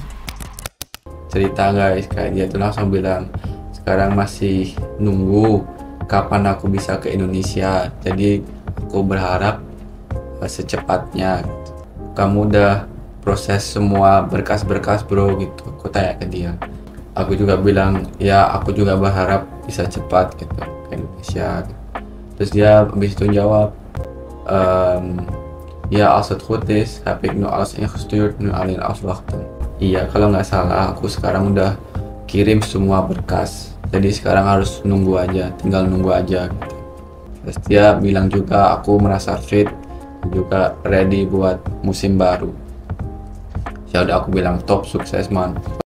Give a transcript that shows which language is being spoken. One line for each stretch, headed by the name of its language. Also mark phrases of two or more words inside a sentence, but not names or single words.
Indonesian: Cerita guys, kayak dia tuh langsung bilang, sekarang masih nunggu kapan aku bisa ke Indonesia, jadi aku berharap secepatnya. Kamu udah proses semua berkas-berkas bro gitu, aku tanya ke dia. Aku juga bilang, ya aku juga berharap bisa cepat gitu ke Indonesia. Terus dia habis itu jawab,
Dutch: ja, als het goed is, heb ik nu alles ingestuurd, nu alleen afwachten.
Indonesian: Iya, kalau nggak salah aku sekarang udah kirim semua berkas. Jadi sekarang harus nunggu aja, tinggal nunggu aja gitu. Terus dia bilang juga aku merasa fit, juga ready buat musim baru. Ya udah aku bilang top, sukses man.